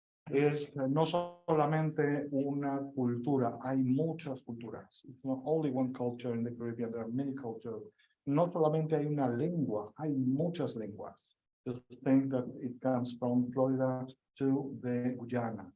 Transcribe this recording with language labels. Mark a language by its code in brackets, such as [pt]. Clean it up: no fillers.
[es] Es no solamente una cultura, hay muchas culturas. [en] It's not only one culture in the Caribbean, there are many cultures. [es] No solamente hay una lengua, hay muchas lenguas. [en] Just think that it comes from Florida to the Guyana.